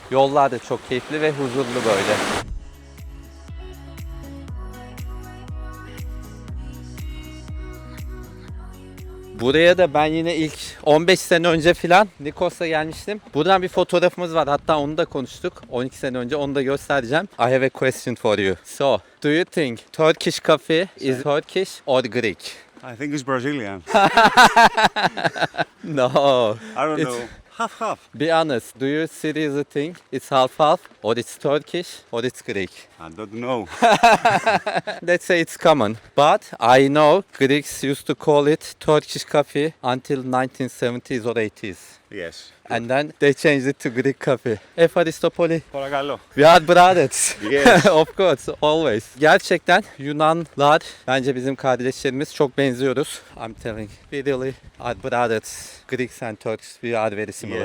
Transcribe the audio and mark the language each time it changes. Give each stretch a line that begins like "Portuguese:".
Turkish: Yollar da çok keyifli ve huzurlu böyle. Buraya da ben yine ilk 15 sene önce falan Nikos'a gelmiştim. Buradan bir fotoğrafımız var. Hatta onu da konuştuk. 12 sene önce onu da göstereceğim.
English: I have a question for you. So, do you think Turkish coffee is Turkish or Greek? I think it's Brazilian. No. I don't It's- know. Half half. Be honest, do you seriously think it's half-half or it's Turkish or it's Greek? I don't know. Let's say it's common. But I know Greeks used to call it Turkish coffee until 1970s or 80s. Yes. And then they changed it to Greek coffee.
Greek: Efaristopoli. Παρακαλώ.
English: We are brothers. Yes. Of course, always.
Turkish: Gerçekten Yunanlar bence bizim kardeşlerimiz, çok benziyoruz.
English: I'm telling, we really are brothers. Greeks and Turks, we are very similar.